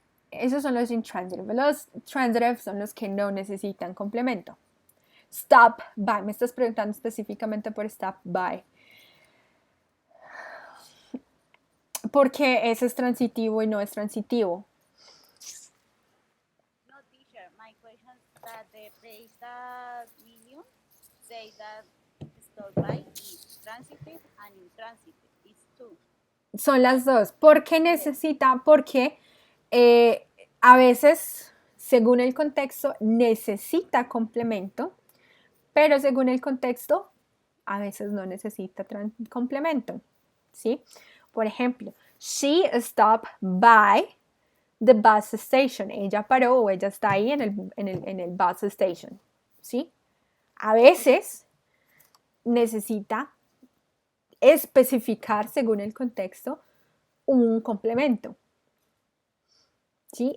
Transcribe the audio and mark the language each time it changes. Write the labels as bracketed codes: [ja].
[es] Esos son los intransitive. Los transitive son los que no necesitan complemento. Stop by. Me estás preguntando específicamente por stop by. ¿Por qué ese es transitivo y no es transitivo? [en] No, teacher, my question is that the phrase that medium say that stop by is transitive and intransitive. It's two. [es] Son las dos. ¿Por qué necesita? Porque a veces, según el contexto, necesita complemento, pero según el contexto, a veces no necesita complemento, ¿sí? [en] Por ejemplo, she stopped by the bus station. [es] Ella paró o ella está ahí en el bus station, ¿sí? A veces necesita especificar según el contexto un complemento. ¿Sí?